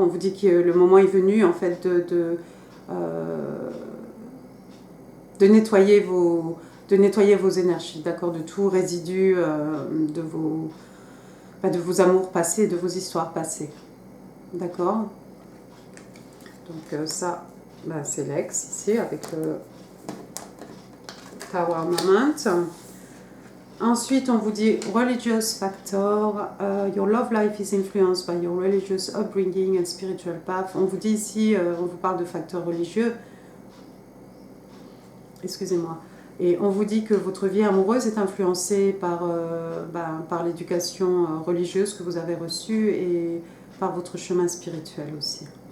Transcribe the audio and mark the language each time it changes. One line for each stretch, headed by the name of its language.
French: On vous dit que le moment est venu, en fait, de nettoyer vos énergies, d'accord, de tout résidu de vos amours passés, de vos histoires passées. D'accord. Donc ça, c'est l'ex ici avec le Tower Moment. Ensuite, on vous dit
English: religious factor. Your love life is influenced by your religious upbringing and spiritual path.
French: On vous dit ici, on vous parle de facteurs religieux. Excusez-moi. Et on vous dit que votre vie amoureuse est influencée par l'éducation religieuse que vous avez reçue et par votre chemin spirituel aussi.